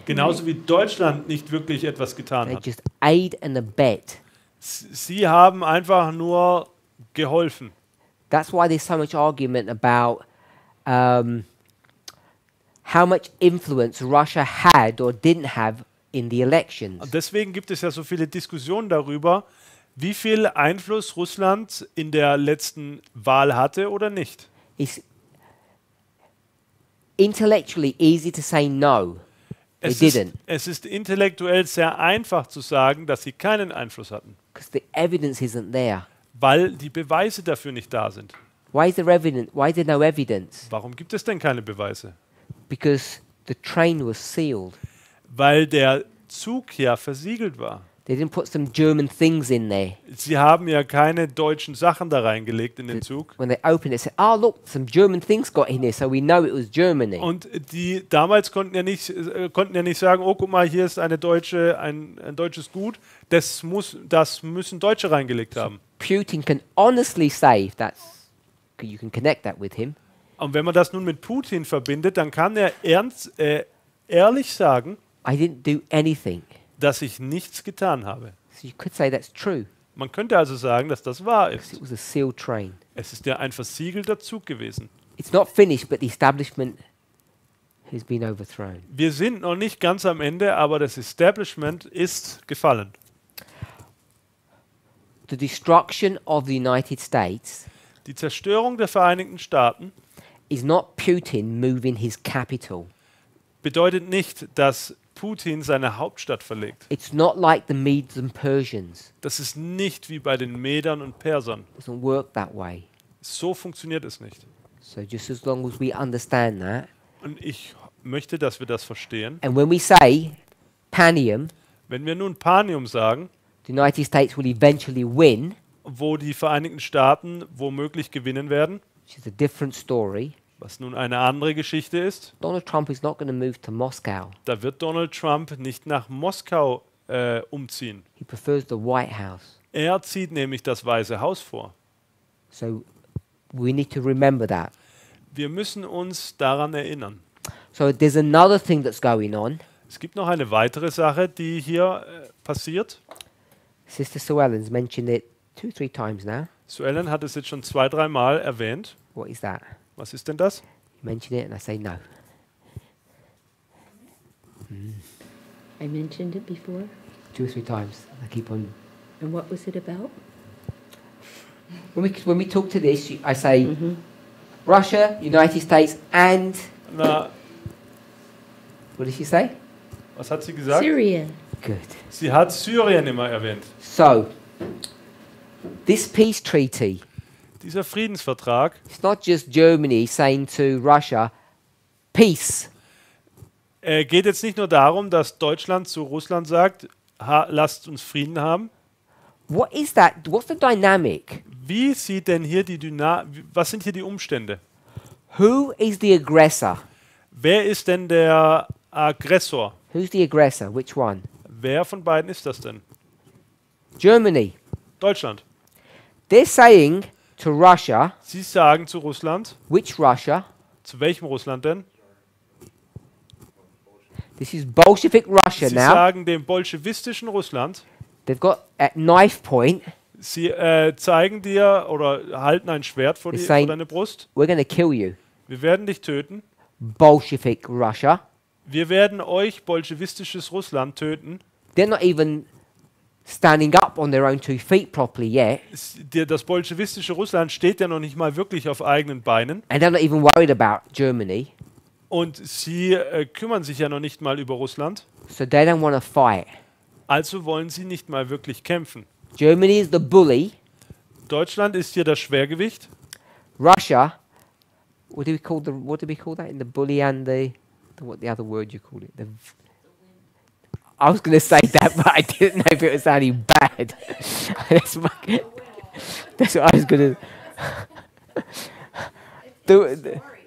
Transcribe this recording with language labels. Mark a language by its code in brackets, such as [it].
[de] genauso wie Deutschland nicht wirklich etwas getan [en] They [de] hat. [en] just aid and abet. [de] Sie haben einfach nur geholfen. [en] That's why there's so much argument about how much influence Russia had or didn't have in the elections. [de] Und deswegen gibt es ja so viele Diskussionen darüber, wie viel Einfluss Russland in der letzten Wahl hatte oder nicht. [en] It's intellectually easy to say no. They didn't, [de] Es ist intellektuell sehr einfach zu sagen, dass sie keinen Einfluss hatten, [en] because the evidence isn't there. [de] weil die Beweise dafür nicht da sind. [en] Why is there evidence? Why is there no evidence? [de] Warum gibt es denn keine Beweise? [en] Because the train was sealed. [de] Weil der Zug ja versiegelt war. [en] They didn't put some German things in there. [de] Sie haben ja keine deutschen Sachen da reingelegt in den Zug. [en] When they opened it, said, "Oh, look, some German things got in here, so we know it was Germany." [de] Und die damals konnten ja nicht sagen, oh, guck mal, hier ist ein deutsches Gut, das müssen Deutsche reingelegt haben. [en] Putin can honestly say, if that's, you can connect that with him, [de] Und wenn man das nun mit Putin verbindet, dann kann er ehrlich sagen, [en] I didn't do anything. [de] dass ich nichts getan habe. [en] So you could say that's true. [de] Man könnte also sagen, dass das wahr ist. [en] It was a sealed train. [de] Es ist ja ein versiegelter Zug gewesen. [en] It's not finished, but the establishment has been overthrown. [de] Wir sind noch nicht ganz am Ende, aber das Establishment ist gefallen. [en] The destruction of the United States [de] Die Zerstörung der Vereinigten Staaten [en] is not Putin moving his capital. [de] bedeutet nicht, dass Putin seine Hauptstadt verlegt. [en] It's not like the Medes and Persians. [de] Das ist nicht wie bei den Medern und Persern. [en] It doesn't work that way. [de] So funktioniert es nicht. [en] So just as long as we understand that, [de] Und ich möchte, dass wir das verstehen. [en] and when we say Panium, [de] Wenn wir nun Panium sagen, [en] the United States will eventually win, [de] wo die Vereinigten Staaten womöglich gewinnen werden, [en] which is a different story. [de] was nun eine andere Geschichte ist, [en] Donald Trump is not going to move to Moscow. [de] da wird Donald Trump nicht nach Moskau umziehen. [en] He prefers the White House. [de] Er zieht nämlich das Weiße Haus vor. [en] So we need to remember that. [de] Wir müssen uns daran erinnern. [en] So there's another thing that's going on. [de] Es gibt noch eine weitere Sache, die hier passiert. [en] Sister Sue Ellen's mentioned it 2-3 times now. [de] Sue Ellen hat es jetzt schon 2-3 Mal erwähnt. [en] What is that? [de] Was ist denn das? [en] You mention it and I say no. I mentioned it before. 2 or 3 times. I keep on. And what was it about? When we talk to this, I say Russia, United States, and [de] Na, [en] what did she say? [de] was hat sie gesagt? [en] Syria. Good. [de] Sie hat Syrien immer erwähnt. [en] So this peace treaty, [de] Dieser Friedensvertrag, [en] it's not just Germany saying to Russia, peace. [de] geht jetzt nicht nur darum, dass Deutschland zu Russland sagt, lasst uns Frieden haben. [en] What is that? What's the dynamic? [de] Wie sieht denn hier was sind hier die Umstände? [en] Who is the aggressor? [de] Wer ist denn der Aggressor? [en] Who's the aggressor? Which one? [de] Wer von beiden ist das denn? [en] Germany. [de] Deutschland. [en] They're saying to Russia, [de] Sie sagen zu Russland, [en] which Russia? [de] zu welchem Russland denn? [en] This is Bolshevik Russia [de] Sie [en] now. [de] sagen dem bolschewistischen Russland, [en] They've got at knife point, [de] sie zeigen dir oder halten ein Schwert vor [en] They're saying- [de] deine Brust. [en] we're going to kill you. [de] Wir werden dich töten. [en] Bolshevik Russia. [de] Wir werden euch bolschewistisches Russland töten. [en] They're not even standing up on their own 2 feet properly yet. [de] Das bolschewistische Russland steht ja noch nicht mal wirklich auf eigenen Beinen. [en] And they're not even worried about Germany. [de] Und sie kümmern sich ja noch nicht mal über Russland. [en] So they don't want to fight. [de] Also wollen sie nicht mal wirklich kämpfen. [en] Germany is the bully. [de] Deutschland ist hier das Schwergewicht. [en] Russia, what do we call that in the bully and what the other word you call it? I was going to say that, but I didn't know if it was sounding bad. that's what I was going to.